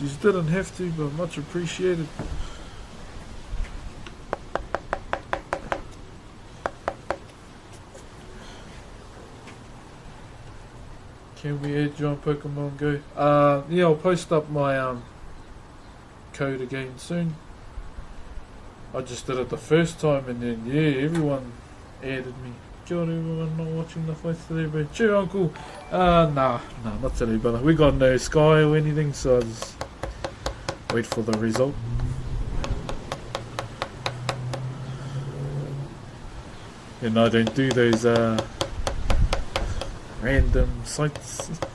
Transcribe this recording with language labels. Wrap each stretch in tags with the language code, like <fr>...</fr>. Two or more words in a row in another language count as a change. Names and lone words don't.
<en>You didn't have to, but much appreciated. Can we add you on Pokemon Go? Yeah, I'll post up my code again soon. I just did it the first time and then yeah, everyone added me.</en> <mi>Kia ora</mi> <en>everyone not watching the fights today, bro. Cheer uncle. Nah, not today, brother. We got no sky or anything, so I'll just wait for the result. And I don't do those random sites.</en>